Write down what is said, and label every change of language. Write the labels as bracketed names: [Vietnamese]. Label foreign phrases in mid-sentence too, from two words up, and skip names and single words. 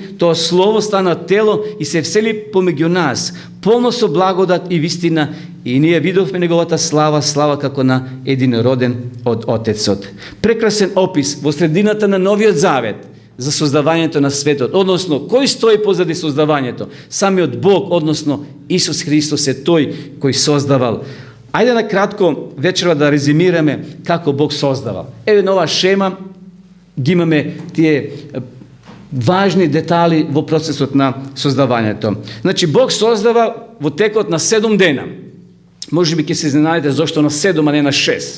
[Macedonian] Тоа Слово стана тело и се всели помеѓу нас, полно со благодат и вистина, и ние видовме неговата слава, слава како на единороден од Отецот. Прекрасен опис во средината на Новиот Завет за создавањето на светот, односно кој стои позади создавањето? Самиот Бог, односно Исус Христос е тој кој создавал. Ајде на кратко вечера да резимираме како Бог создава. Еве на ова шема ги имаме тие важни детали во процесот на создавањето. Значи, Бог создава во текот на 7 дена. Може би ќе се изненадите зошто на 7, а не на 6.